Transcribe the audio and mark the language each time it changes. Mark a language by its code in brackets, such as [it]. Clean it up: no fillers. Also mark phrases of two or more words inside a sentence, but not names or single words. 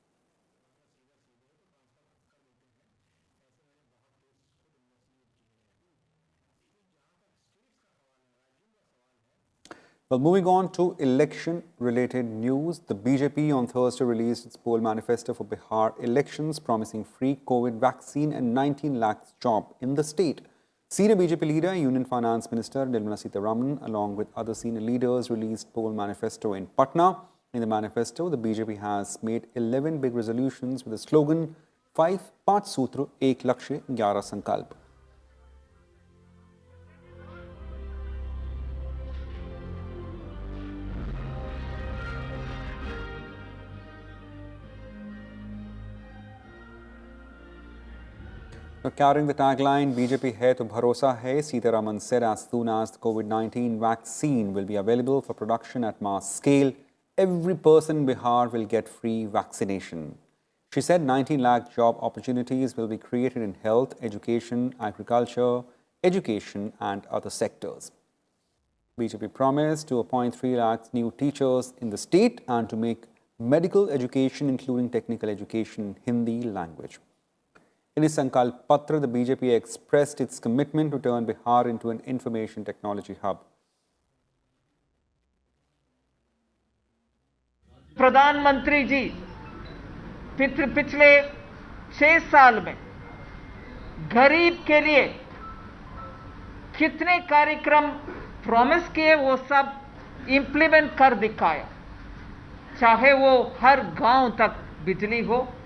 [en] Well, moving on to election-related news, the BJP on Thursday released its poll manifesto for Bihar elections, promising free COVID vaccine and 19 lakhs job in the state. Senior BJP leader, Union Finance Minister Nirmala Sitharaman, along with other senior leaders, released poll manifesto in Patna. In the manifesto, the BJP has made 11 big resolutions with the slogan 5 Sutra, Ek Lakshya, 11 Sankalp. Now, carrying the tagline, [hi] BJP है तो भरोसा है, [en] Sitharaman said as soon as the COVID-19 vaccine will be available for production at mass scale, every person in Bihar will get free vaccination. She said 19 lakh job opportunities will be created in health, education, agriculture, education and other sectors. BJP promised to appoint 3 lakhs new teachers in the state and to make medical education, including technical education in Hindi language. In its Sankalp Patra, the BJP expressed its commitment to turn Bihar into an information technology hub. [hi] प्रधानमंत्री जी पिछले 6 साल में गरीब के लिए कितने कार्यक्रम प्रॉमिस किए वो सब इंप्लीमेंट कर दिखाया, चाहे वो हर गांव तक बिजली हो,